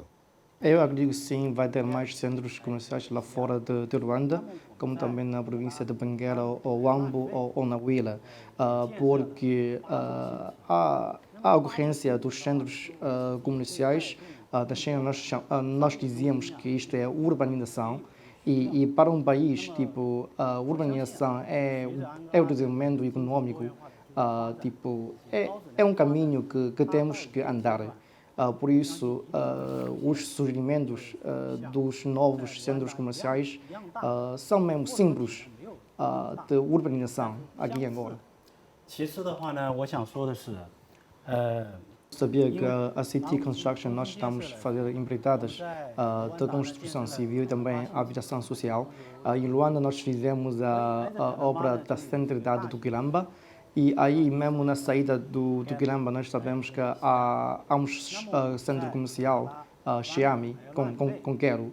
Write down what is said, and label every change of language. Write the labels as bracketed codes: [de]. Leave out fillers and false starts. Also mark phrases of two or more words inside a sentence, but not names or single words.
[pt] Eu acredito que sim, vai ter mais centros comerciais lá fora de Luanda, como também na província de Benguela, ou Huambo, ou na Huila, porque a ocorrência dos centros comerciais da China, nós dizíamos que isto é urbanização, e para um país, tipo, a urbanização é o desenvolvimento econômico, tipo, é um caminho que temos que andar. Por isso, os surgimentos dos novos centros comerciais são mesmo símbolos de urbanização aqui em Angola. [zh] 其次的话呢，我想说的是， [pt] Sabia que a City Construction nós estamos a fazer empreitadas de construção civil e também habitação social. Em Luanda nós fizemos a obra da centralidade do Quilamba. E aí, mesmo na saída do Quilamba, nós sabemos que há um centro comercial, Xiami, com Quero.